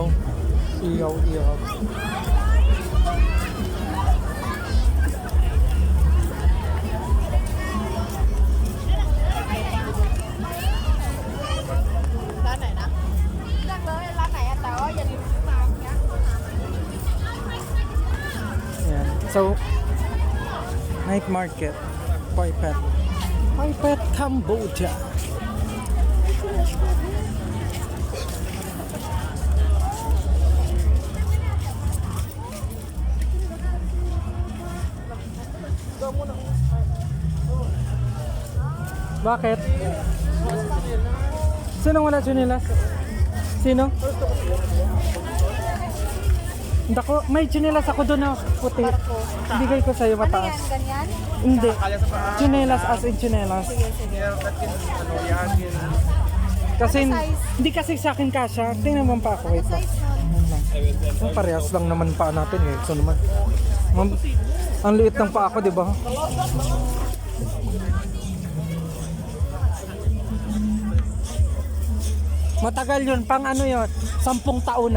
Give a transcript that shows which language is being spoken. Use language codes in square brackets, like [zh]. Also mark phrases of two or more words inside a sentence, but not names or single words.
[tl] Iyaw, iyaw. [th] ร้านไหนนะเลือกเลยร้านไหนอะแต่ว่าอย่าลืมซื้อมานะ [en] Yan. So, night market. Poi Pet. Poi Pet, Cambodia. [tl] Bakit? Sino wala chinelas? Sino? Dako, may chinelas ako doon na puti. Ibigay ko sa'yo Ano mataas. yan? Ganyan? Hindi. Chinelas [en] as in [tl] chinelas. Kasi hindi kasi sa akin kasha. Tingnan mo pa ako. Wait lang. Size nun. Parehas lang naman pa natin eh. So naman. Ang liit ng pa ako, di ba? Matagal yun, pang ano yun, 10 taunan.